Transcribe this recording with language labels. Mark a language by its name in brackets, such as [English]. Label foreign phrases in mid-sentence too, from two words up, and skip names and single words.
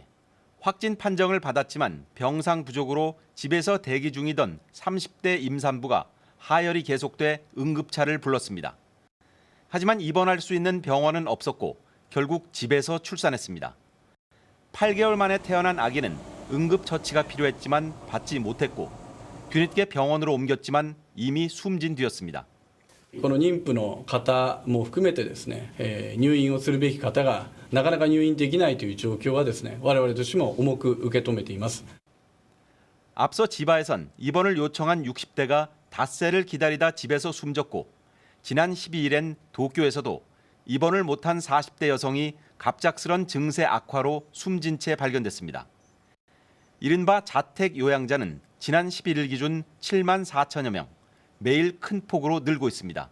[Korean] 확진 판정을 받았지만 병상 부족으로 집에서 대기 중이던 30대 임산부가 하혈이 계속돼 응급차를 불렀습니다. 하지만 입원할 수 있는 병원은 없었고 결국 집에서 출산했습니다. 8개월 만에 태어난 아기는 응급처치가 필요했지만 받지 못했고 뒤늦게 병원으로 옮겼지만 이미 숨진 뒤였습니다. [Japanese] この妊婦の方も含めてですね、入院をするべき方がなかなか入院できないという状況はですね、我々としても重く受け止めています。 [Korean] 앞서 지바에선 입원을 요청한 60대가 닷새를 기다리다 집에서 숨졌고 지난 12일엔 도쿄에서도 입원을 못한 40대 여성이 갑작스런 증세 악화로 숨진 채 발견됐습니다. 이른바 자택 요양자는 지난 11일 기준 7만 4천여 명, 매일 큰 폭으로 늘고 있습니다.